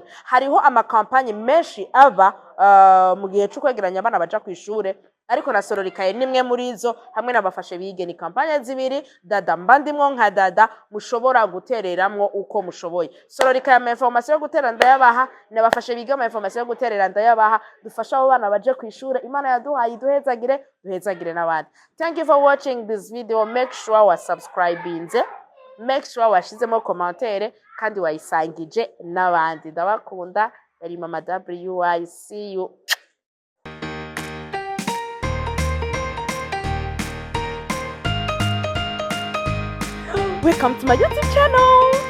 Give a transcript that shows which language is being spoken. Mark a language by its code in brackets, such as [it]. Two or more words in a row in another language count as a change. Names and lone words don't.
[rn] Hariho ama campagne menshi aba mu gihe cyo kwegeranya abana baja ku ishure, ariko na Sororikaye nimwe muri izo hamwe n'abafashe bige. Ni campagne zibiri dada mbandimwo nka dada mushobora gutereramwo uko mushoboye. Sororikaye ama information yo gutera ndayabaha, n'abafashe bige ama information yo guterera ndayabaha. Dufasha abo bana baje ku ishure. Imana yaduhaye duhezagire n'abandi. [en] Thank you for watching this video. Make sure [rn] wa subscribinze, [en] make sure [rn] washizemo commentaire kandi wayisangije n'abandi. Ndabakunda. Yari Mama WI. See you. [en] Welcome to my YouTube channel.